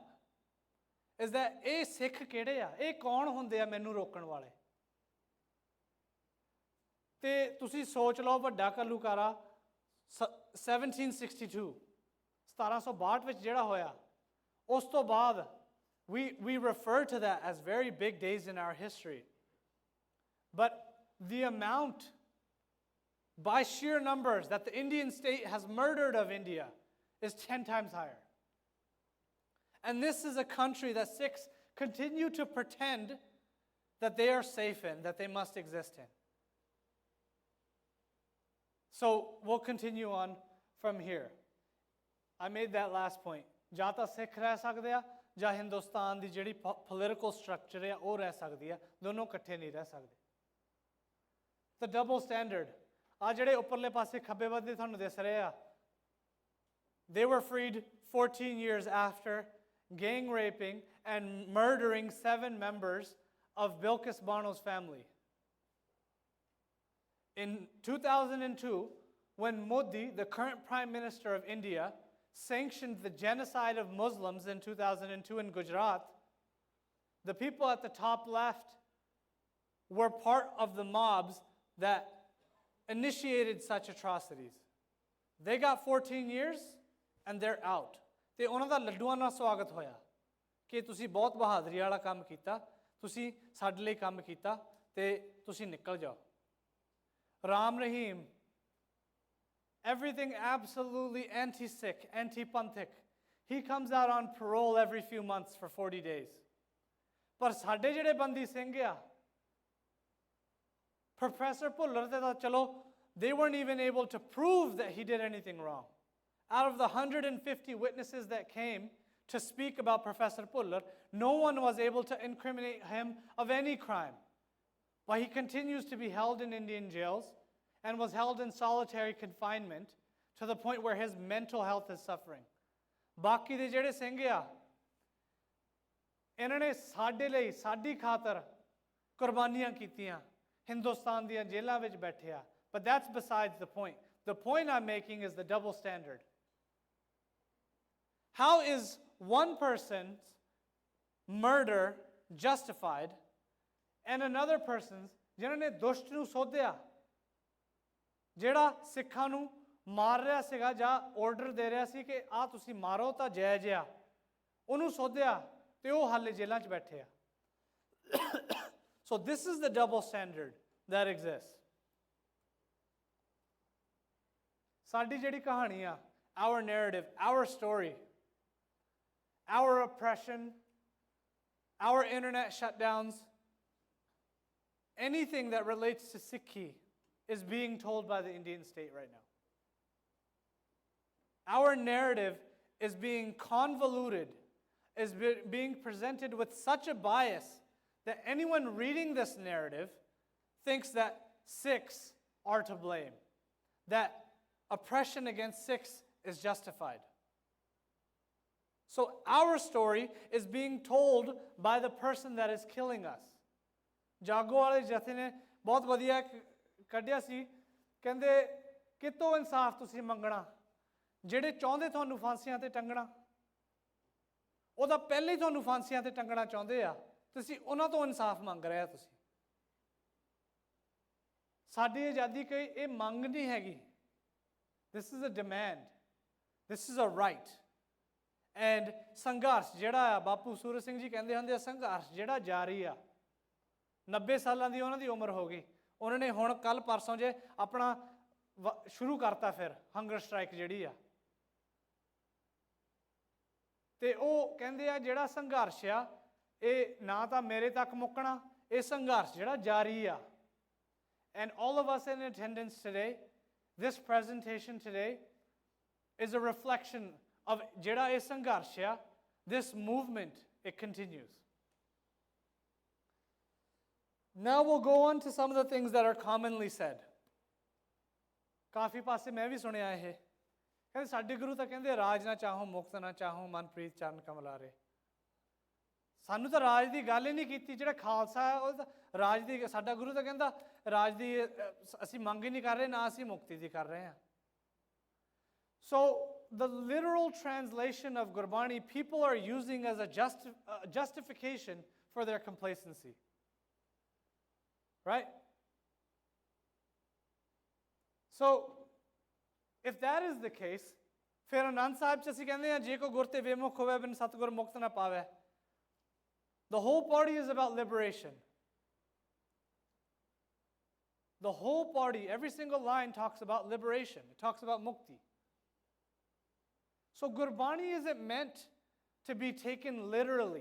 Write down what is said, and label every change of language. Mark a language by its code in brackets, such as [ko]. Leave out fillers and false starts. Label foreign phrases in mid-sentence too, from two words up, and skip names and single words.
[en] Is that [pa] ਇਹ ਸਿੱਖ ਕਿਹੜੇ ਆ, ਇਹ ਕੌਣ ਹੁੰਦੇ ਆ ਮੈਨੂੰ ਰੋਕਣ ਵਾਲੇ? ਤੇ ਤੁਸੀਂ ਸੋਚ ਲਓ ਵੱਡਾ ਘੱਲੂਘਾਰਾ 1762 1762 ਵਿੱਚ ਜਿਹੜਾ ਹੋਇਆ ਉਸ ਤੋਂ ਬਾਅਦ [en] we refer to that as very big days in our history. But the amount by sheer numbers that the Indian state has murdered of India is 10 times higher. And this is a country that Sikhs continue to pretend that they are safe in, that they must exist in. So we'll continue on from here. I made that last point. [pa] ਜਾਂ ਤਾਂ ਸਿੱਖ ਰਹਿ ਸਕਦੇ ਆ ਜਾਂ ਹਿੰਦੁਸਤਾਨ ਦੀ ਜਿਹੜੀ [en] political structure [pa] ਹੈ ਉਹ ਰਹਿ ਸਕਦੀ ਹੈ, ਦੋਨੋਂ ਇਕੱਠੇ ਨਹੀਂ ਰਹਿ ਸਕਦੇ. [en] The double standard. [pa] ਆ ਜਿਹੜੇ ਉੱਪਰਲੇ ਪਾਸੇ ਖੱਬੇ ਵੱਧੇ ਤੁਹਾਨੂੰ ਦਿਸ ਰਹੇ ਆ, [en] they were freed 14 years after gang raping and murdering 7 members of Bilkis Bano's family. In 2002, when Modi, the current Prime Minister of India, sanctioned the genocide of Muslims in 2002 in Gujarat, the people at the top left were part of the mobs that initiated such atrocities. They got 14 years and they're out. [pa] ਤੇ ਉਹਨਾਂ ਦਾ ਲੱਡੂਆਂ ਨਾਲ ਸਵਾਗਤ ਹੋਇਆ ਕਿ ਤੁਸੀਂ ਬਹੁਤ ਬਹਾਦਰੀ ਵਾਲਾ ਕੰਮ ਕੀਤਾ, ਤੁਸੀਂ ਸਾਡੇ ਲਈ ਕੰਮ ਕੀਤਾ ਤੇ ਤੁਸੀਂ ਨਿਕਲ ਜਾਓ. [en] Ram Rahim, everything absolutely anti-Sikh, anti-Panthic. He comes out on parole every few months for 40 days. [pa] ਪਰ ਸਾਡੇ ਜਿਹੜੇ ਬੰਦੀ ਸਿੰਘ ਆ, [en] Professor Puller, they weren't even able to prove that he did anything wrong. Out of the 150 witnesses that came to speak about Professor Puller, no one was able to incriminate him of any crime. But he continues to be held in Indian jails and was held in solitary confinement to the point where his mental health is suffering. [pa] ਬਾਕੀ ਦੇ ਜਿਹੜੇ ਸਿੰਘ ਆ, ਇਹਨਾਂ ਨੇ ਸਾਡੇ ਲਈ, ਸਾਡੀ ਖਾਤਰ ਕੁਰਬਾਨੀਆਂ ਕੀਤੀਆਂ, ਹਿੰਦੁਸਤਾਨ ਦੀਆਂ ਜੇਲ੍ਹਾਂ ਵਿੱਚ ਬੈਠੇ ਆ. [en] But that's besides the point. The point I'm making is the double standard. How is one person's murder justified and another person's, [pa] ਜਿਹਨਾਂ ਨੇ ਦੁਸ਼ਟ ਨੂੰ ਸੋਧਿਆ, ਜਿਹੜਾ ਸਿੱਖਾਂ ਨੂੰ ਮਾਰ ਰਿਹਾ ਸੀਗਾ ਜਾਂ ਆਰਡਰ ਦੇ ਰਿਹਾ ਸੀ ਕਿ ਆਹ ਤੁਸੀਂ ਮਾਰੋ ਤਾਂ ਜਾਇਜ਼ ਆ, ਉਹਨੂੰ ਸੋਧਿਆ ਤੇ ਉਹ ਹਾਲੇ ਜੇਲ੍ਹਾਂ 'ਚ ਬੈਠੇ ਆ. [en] So this is the double standard that exists. [pa] ਸਾਡੀ ਜਿਹੜੀ ਕਹਾਣੀ ਆ, [en] our narrative, our story, our oppression, our internet shutdowns, anything that relates to Sikhi is being told by the Indian state right now. Our narrative is being convoluted, is being presented with such a bias that anyone reading this narrative thinks that Sikhs are to blame, that oppression against Sikhs is justified. So our story is being told by the person that is killing us. [pa] ਜਾਗੋ ਵਾਲੇ ਜਥੇ ਨੇ ਬਹੁਤ ਵਧੀਆ ਕੱਢਿਆ ਸੀ, ਕਹਿੰਦੇ ਕਿਤੋਂ ਇਨਸਾਫ ਤੁਸੀਂ ਮੰਗਣਾ, ਜਿਹੜੇ ਚਾਹੁੰਦੇ ਤੁਹਾਨੂੰ ਫਾਂਸੀਆਂ ਤੇ ਟੰਗਣਾ, ਉਹ ਤਾਂ ਪਹਿਲੇ ਹੀ ਤੁਹਾਨੂੰ ਫਾਂਸੀਆਂ ਤੇ ਟੰਗਣਾ ਚਾਹੁੰਦੇ ਆ, ਤੁਸੀਂ ਉਹਨਾਂ ਤੋਂ ਇਨਸਾਫ ਮੰਗ ਰਹੇ ਆ. ਤੁਸੀਂ ਸਾਡੀ ਆਜ਼ਾਦੀ ਕੋਈ ਇਹ ਮੰਗ ਨਹੀਂ ਹੈਗੀ. [en] This is a demand. This is a right. [pa] And ਸੰਘਰਸ਼ ਜਿਹੜਾ ਆ, ਬਾਪੂ ਸੂਰਜ ਸਿੰਘ ਜੀ ਕਹਿੰਦੇ ਹੁੰਦੇ ਆ, ਸੰਘਰਸ਼ ਜਿਹੜਾ ਜਾਰੀ ਆ. 90 ਸਾਲਾਂ ਦੀ ਉਹਨਾਂ ਦੀ ਉਮਰ ਹੋ ਗਈ, ਉਹਨਾਂ ਨੇ ਹੁਣ ਕੱਲ ਪਰਸੋਂ ਜੇ ਆਪਣਾ ਸ਼ੁਰੂ ਕਰਤਾ ਫਿਰ [en] hunger strike [pa] ਜਿਹੜੀ ਆ. ਤੇ ਉਹ ਕਹਿੰਦੇ ਆ ਜਿਹੜਾ ਸੰਘਰਸ਼ ਆ ਇਹ ਨਾ ਤਾਂ ਮੇਰੇ ਤੱਕ ਮੁੱਕਣਾ, ਇਹ ਸੰਘਰਸ਼ ਜਿਹੜਾ ਜਾਰੀ ਆ. [en] And all of us in attendance today, this presentation today is a reflection of [pa] ਜਿਹੜਾ ਇਹ ਸੰਘਰਸ਼ ਆ, [en] this movement, it continues. Now we'll go on to some of the things that are commonly said. [pa] ਕਾਫੀ ਪਾਸੇ ਮੈਂ ਵੀ ਸੁਣਿਆ ਇਹ, ਕਹਿੰਦੇ ਸਾਡੇ ਗੁਰੂ ਤਾਂ ਕਹਿੰਦੇ ਰਾਜ ਨਾ ਚਾਹੋ ਮੁਕਤ ਨਾ ਚਾਹੋ ਮਨਪ੍ਰੀਤ ਚਰਨ ਕਮਲਾਰੇ. ਸਾਨੂੰ ਤਾਂ ਰਾਜ ਦੀ ਗੱਲ ਹੀ ਨਹੀਂ ਕੀਤੀ. ਜਿਹੜਾ ਖਾਲਸਾ ਹੈ ਉਹ ਤਾਂ ਰਾਜ ਦੀ, ਸਾਡਾ ਗੁਰੂ ਤਾਂ ਕਹਿੰਦਾ ਰਾਜ ਦੀ ਅਸੀਂ ਮੰਗ ਹੀ ਨਹੀਂ ਕਰ ਰਹੇ, ਨਾ ਅਸੀਂ ਮੁਕਤੀ ਦੀ ਕਰ ਰਹੇ ਹਾਂ. [en] So the literal translation of Gurbani people are using as a justification for their complacency. Right? So if that is the case, [pa] ਫਿਰ ਆਨੰਦ ਸਾਹਿਬ ਚ ਅਸੀਂ ਕਹਿੰਦੇ ਆ ਜੇ ਕੋ ਗੁਰ ਤੇ ਬੇਮੁਖ ਹੋਵੈ ਬਿਨੁ ਸਤਿਗੁਰ ਮੁਕਤਿ ਨ ਪਾਵੈ. [en] The whole party is about liberation. The whole party, every single line talks about liberation. It talks about mukti. So Gurbani isn't meant to be taken literally.